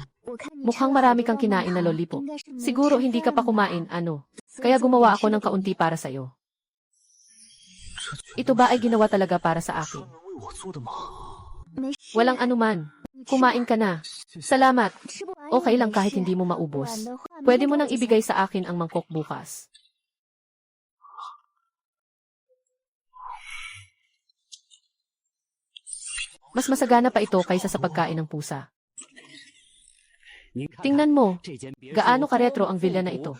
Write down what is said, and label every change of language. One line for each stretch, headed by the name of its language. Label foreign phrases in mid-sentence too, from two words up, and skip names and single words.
Chinese: 我看你
Filipino: Mukhang
Chinese: 吃了
Filipino: marami
Chinese: 好
Filipino: kang
Chinese: 多棒棒
Filipino: kinain na
Chinese: 糖
Filipino: lollipop.
Chinese: 应该是没
Filipino: Siguro
Chinese: 吃
Filipino: hindi ka pa
Chinese: 饭吧
Filipino: kumain, Kaya gumawa ako ng kaunti para sa'yo. Ito ba ay ginawa talaga para sa akin?
Chinese: 没事
Filipino: Walang anuman. Kumain ka na. Salamat.
Chinese: 吃不完
Filipino: Okay
Chinese: 也
Filipino: lang
Chinese: 没
Filipino: kahit
Chinese: 事
Filipino: hindi mo
Chinese: 不然
Filipino: maubos.
Chinese: 的话
Filipino: Pwede
Chinese: 明
Filipino: mo
Chinese: 天
Filipino: nang
Chinese: 就
Filipino: ibigay
Chinese: 走
Filipino: sa akin ang mangkok bukas. Mas masagana pa ito kaysa sa pagkain ng pusa. Tingnan mo, gaano ka-retro ang villa na ito.